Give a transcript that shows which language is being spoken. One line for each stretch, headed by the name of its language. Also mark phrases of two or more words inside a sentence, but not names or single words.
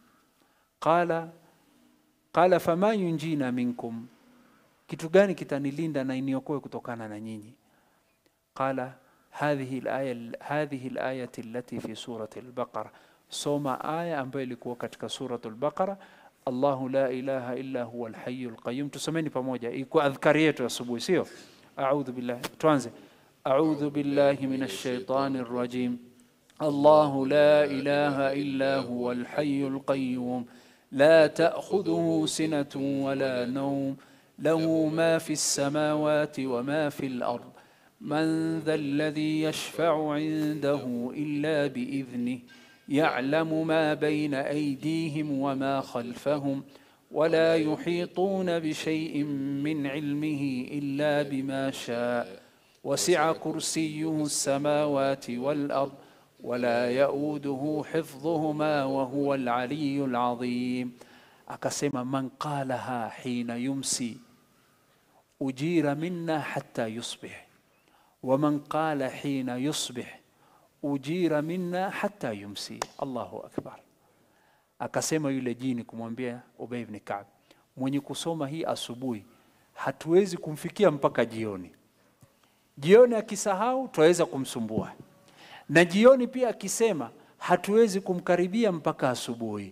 Arabic: قال فما ينجينا منكم,
Swahili: kitu gani kitanilinda na iniokoe kutokana na nyinyi?
Arabic: قال هذه الآية التي في سورة البقرة,
Swahili: soma aya ambayo ilikuwa katika suratu al-Baqara,
Arabic: الله لا إله إلا هو الحي القيوم.
Swahili: Tusomeni pamoja, iko adhkari yetu asubuhi, sio?
Arabic: أعوذ بالله,
Swahili: tuanze.
Arabic: أعوذ بالله من الشيطان الرجيم. الله لا إله إلا هو الحي القيوم لا تأخذه سنة ولا نوم له ما في السماوات وما في الأرض من ذا الذي يشفع عنده إلا بإذنه يعلم ما بين أيديهم وما خلفهم ولا يحيطون بشيء من علمه إلا بما شاء وسع كرسيه السماوات والأرض ولا يؤوده حفظهما وهو العلي العظيم. Akasema من قالها حين يمسي أجير منا حتى يصبح ومن قالها حين يصبح أجير منا حتى يمسي. الله أكبر.
Swahili: Akasema yule jini kumwambia Ubay ibn Ka'b, mwenye kusoma hii asubuhi hatuwezi kumfikia mpaka jioni. Jioni akisahau tuweza kumsumbua, na jioni pia akisema hatuwezi kumkaribia mpaka asubuhi.